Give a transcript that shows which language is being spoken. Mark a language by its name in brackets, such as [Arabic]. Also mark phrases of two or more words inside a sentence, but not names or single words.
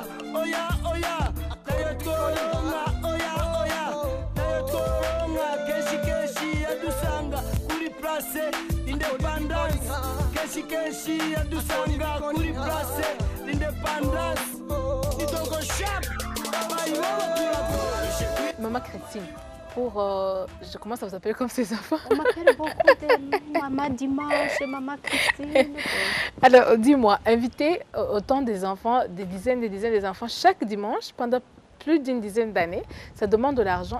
[Rundi] Oya oya nayo tworonka, oya oya nayo tworonka. Kenshi kenshi yadusanga kuri place Independence, kenshi kenshi yadusanga kuri place Independence. Idogo shop, mayibobo turarushe. [French] Maman Christine, je commence à vous appeler comme ses enfants. On m'appelle beaucoup de Maman Dimanche, Maman Christine. Alors, dis-moi, inviter autant des enfants, des dizaines des enfants chaque dimanche pendant plus d'une dizaine d'années, ça demande de l'argent.